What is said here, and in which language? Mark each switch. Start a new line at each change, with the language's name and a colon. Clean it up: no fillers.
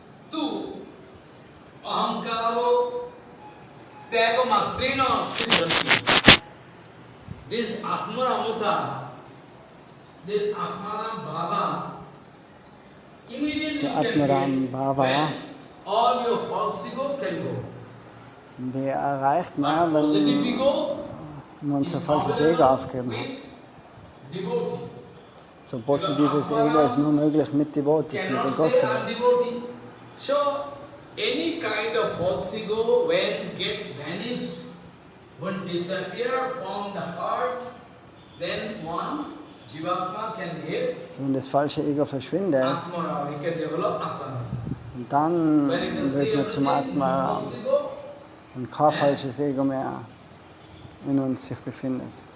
Sanskrit: Tu Ahankaro Tagamatrina Siddhanta.
English: This Atmaramata, this Atmaram Bhava, immediately
German: Der Atmaram Bhava,
English: all your false ego can go.
German: der erreicht man, wenn wir unser falsches Ego aufgeben haben. So positives Ego ist nur möglich mit Devotees, mit den Gottgeweihten.
English: So, any kind of false ego, when get vanished, when disappear from the heart, then one Jivatma can live.
German: Wenn das falsche Ego verschwindet,
English: Atmara, we can develop Atmara.
German: dann wird man zum Atma und kein falsches Ego mehr in uns sich befindet.